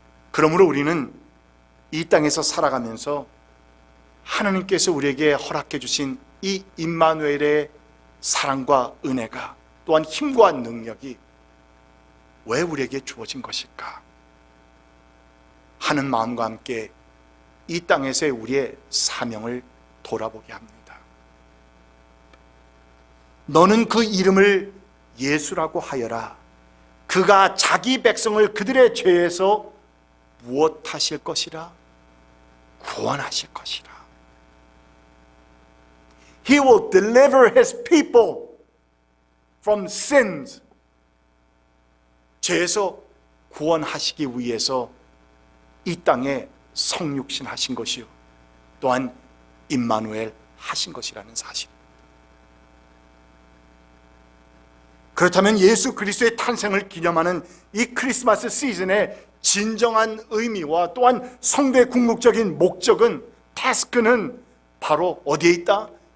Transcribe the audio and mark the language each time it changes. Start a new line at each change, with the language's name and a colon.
Korean: 그러므로 우리는 이 땅에서 살아가면서 하나님께서 우리에게 허락해 주신 이 임마누엘의 사랑과 은혜가, 또한 힘과 능력이 왜 우리에게 주어진 것일까 하는 마음과 함께 이 땅에서의 우리의 사명을 돌아보게 합니다. 너는 그 이름을 예수라고 하여라. 그가 자기 백성을 그들의 죄에서 무엇하실 것이라? 구원하실 것이라.
English: He will deliver his people from sins.
Korean: 죄에서 구원하시기 위해서 이 땅에 성육신 하신 것이요, 또한 임마누엘 하신 것이라는 사실. 그렇다면 예수 그리스도의 탄생을 기념하는 이 크리스마스 시즌의 진정한 의미와 또한 성도의 궁극적인 목적은, 태스크는 바로 어디에 있다?